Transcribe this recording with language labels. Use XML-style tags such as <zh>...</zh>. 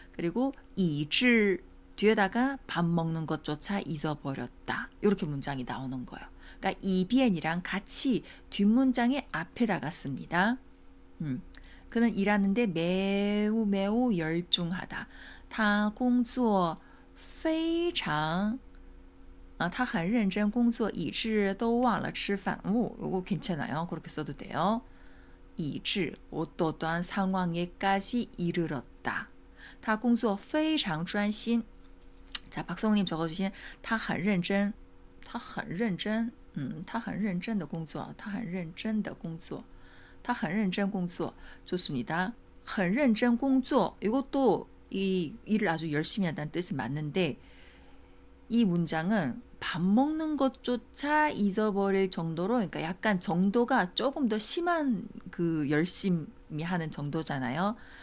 <ko>그리고 以致 뒤에다가 밥 먹는 것조차 잊어버렸다. 이렇게 문장이 나오는 거예요. 그러니까 이비엔이랑 같이 뒷문장의 앞에다가 씁니다. 그는 일하는데 매우 열중하다.</ko> <zh>他工作非常他很认真工作以致都忘了吃饭.</zh> <ko>이거 괜찮아요. 그렇게 써도 돼요. 以致 어떠한 상황에까지 이르렀다.</ko> <zh>他工作非常专心.</zh> <ko>자, 박성우님 적어주신</ko> <zh>他很认真他很认真他很认真的工作他很认真的工作他很认真工作</zh> <ko>좋습니다.</ko> <zh>很认真工作</zh> <ko>이것도 이 일을 아주 열심히 한다는 뜻이 맞는데 이 문장은 밥 먹는 것조차 잊어버릴 정도로 그러니까 약간 정도가 조금 더 심한 그 열심히 하는 정도잖아요.</ko>